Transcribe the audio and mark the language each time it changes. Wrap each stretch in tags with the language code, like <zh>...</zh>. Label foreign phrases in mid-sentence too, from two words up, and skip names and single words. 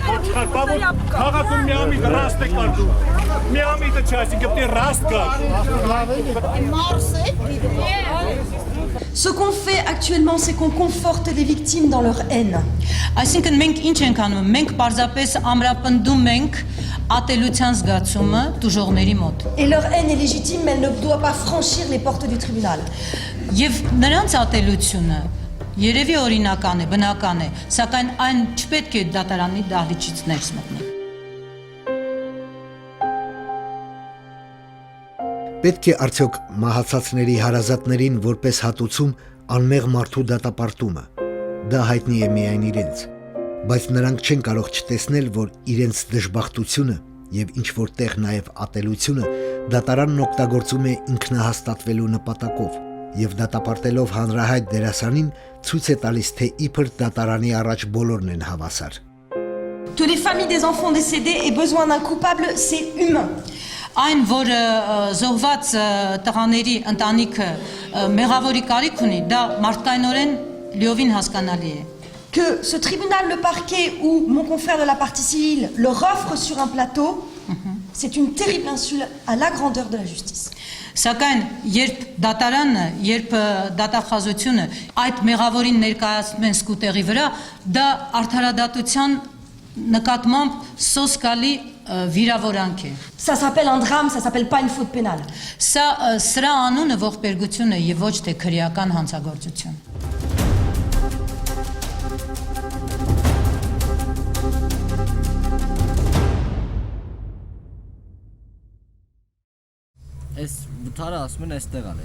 <hy>Քաղաքում մի ամիտ ռաստ է կարգում։ Մի ամիտը չէ, այսինքն պետք է ռաստ կար։</hy> <fr>Ce qu'on fait actuellement, c'est qu'on conforte les victimes dans leur haine.</fr> <hy>Այսինքն մենք ինչ ենք անում, մենք պարզապես ամրապնդում ենք ատելության զգացումը դժողների մոտ։</hy> <fr>Et leur haine est légitime, mais elle ne doit pas franchir les portes du tribunal.</fr> <hy>Եվ նրանց ատելությունը երևի օրինական է, բնական է, սակայն այն չպետք է դատարանի դահլիճից ներս մտնի։ Պետք է արդյոք մահացածների հարազատներին որպես հատուցում անմեղ մարդու դատապարտումը։ Դա հայտնի է միայն իրենց, բայց նրանք չեն կարող չտեսնել, որ իրենց դժբախտությունը եւ ինչ որտեղ նաեւ ատելությունը դատարանն օգտագործում է ինքնահաստատվելու նպատակով եւ դատապարտելով հանրահայտ դերասանին ցույց է տալիս, թե իբր դատարանի առաջ բոլորն են հավասար։</hy> <fr>Que les familles des enfants décédés aient besoin d'un coupable, c'est humain.</fr> <hy>Այն, որ զոհված տղաների ընտանիքը մեղավորի կարիք ունի, դա մարդկայնորեն լիովին հասկանալի է։</hy> <fr>Que ce tribunal, le parquet ou mon confrère de la partie civile leur offre sur un plateau, c'est une terrible insulte à la grandeur de la justice.</fr> <hy>Սակայն երբ դատարանը, երբ դատախազությունը այդ մեղավորին ներկայացնում են սկուտերի վրա, դա արդարադատության նկատմամբ սոսկալի վիրավորանք է։</hy> <fr>Ça s'appelle un drame, ça s'appelle pas une faute pénale.</fr> <hy>Սրա անունը ողբերգություն է եւ ոչ թե քրեական հանցագործություն։ Այս վթարը ասում են այստեղ ալ է։</hy>